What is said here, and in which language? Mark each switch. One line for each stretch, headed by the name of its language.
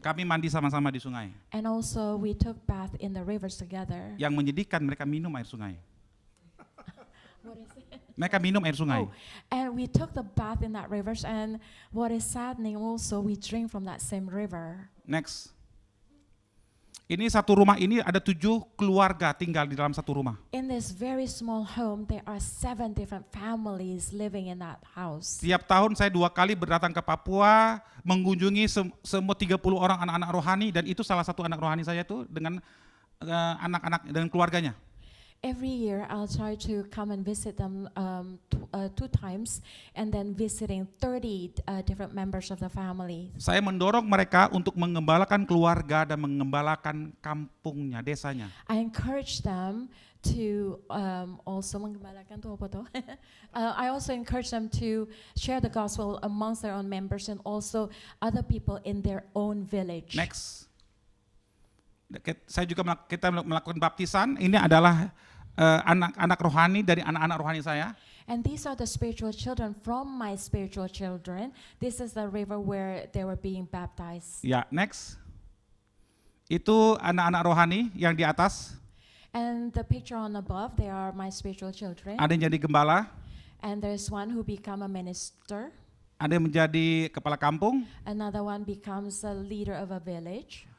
Indonesian: Kami mandi sama-sama di sungai.
English: And also we took bath in the rivers together.
Indonesian: Yang menyedihkan mereka minum air sungai.
English: What is it?
Indonesian: Mereka minum air sungai.
English: And we took the bath in that rivers, and what is saddening also, we drink from that same river. Next.
Indonesian: Ini satu rumah ini ada 7 keluarga tinggal di dalam satu rumah.
English: In this very small home, there are 7 different families living in that house.
Indonesian: Tiap tahun saya 2 kali berdatang ke Papua, mengunjungi semua 30 orang anak-anak rohani, dan itu salah satu anak rohani saya tuh dengan anak-anak dan keluarganya.
English: Every year, I'll try to come and visit them 2 times, and then visiting 30 different members of the family.
Indonesian: Saya mendorong mereka untuk mengembalakan keluarga dan mengembalakan kampungnya, desanya.
English: I encourage them to also
Indonesian: menggembalakan itu apa tuh?
English: I also encourage them to share the gospel amongst their own members and also other people in their own village. Next.
Indonesian: Kita melakukan baptisan. Ini adalah anak-anak rohani dari anak-anak rohani saya.
English: And these are the spiritual children from my spiritual children. This is the river where they were being baptized.
Indonesian: Ya, next. Itu anak-anak rohani yang di atas.
English: And the picture on above, they are my spiritual children.
Indonesian: Ada yang jadi gembala.
English: And there's one who become a minister.
Indonesian: Ada yang menjadi kepala kampung.
English: Another one becomes a leader of a village.